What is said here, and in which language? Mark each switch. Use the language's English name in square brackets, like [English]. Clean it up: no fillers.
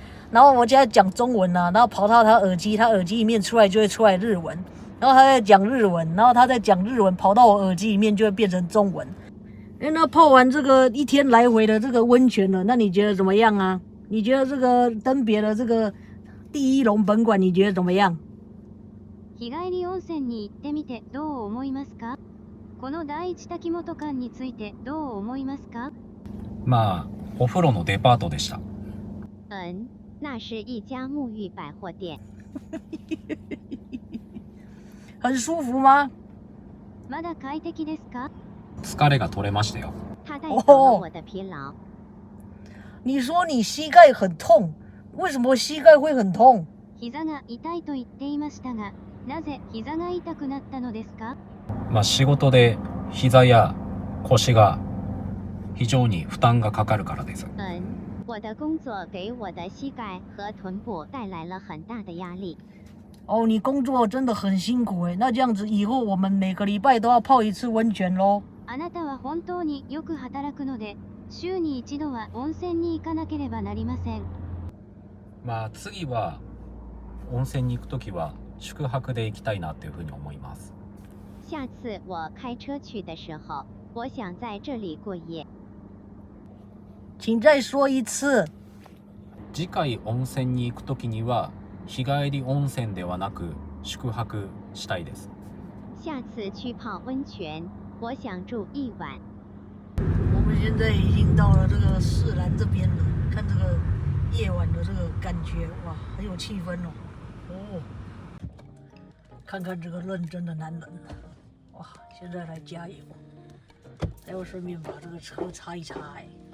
[Chinese] 然后我现在讲中文啊，然后跑到他耳机里面出来就会出来日文，然后他在讲日文，然后他在讲日文跑到我耳机里面就会变成中文。那泡完这个1天来回的这个温泉了，那你觉得怎么样啊？你觉得这个登别的这个第一龙本馆你觉得怎么样？ [Japanese] 日帰り温泉に行ってみてどう思いますか？この第一滝本館についてどう思いますか？まあ、お風呂のデパートでした。 [Chinese] 那是一家沐浴百货店。很舒服吗？ [Japanese] まだ快適ですか？疲れが取れましたよ。 [Chinese] 它带走了我的疲劳。你说你膝盖很痛，为什么膝盖会很痛？ [Japanese] 膝が痛いと言っていましたが、なぜ膝が痛くなったのですか？まあ、仕事で膝や腰が非常に負担がかかるからです。 [Chinese] 我的工作给我的膝盖和臀部带来了很大的压力。哦，你工作真的很辛苦哎，那这样子以后我们每个礼拜都要泡1次温泉咯。 [Japanese] あなたは本当によく働くので、週に1度は温泉に行かなければなりません。まあ次は温泉に行くときは宿泊で行きたいなっていうふうに思います。 [Chinese] 下次我开车去的时候，我想在这里过夜。请再说一次。 [Japanese] 次回温泉に行くときには日帰り温泉ではなく宿泊したいです。 [Chinese] 下次去泡温泉，我想住1晚。我们现在已经到了这个士兰这边了，看这个夜晚的这个感觉，哇，很有气氛哦。哦，看看这个认真的男人，哇，现在来加油，还要顺便把这个车擦一擦哎。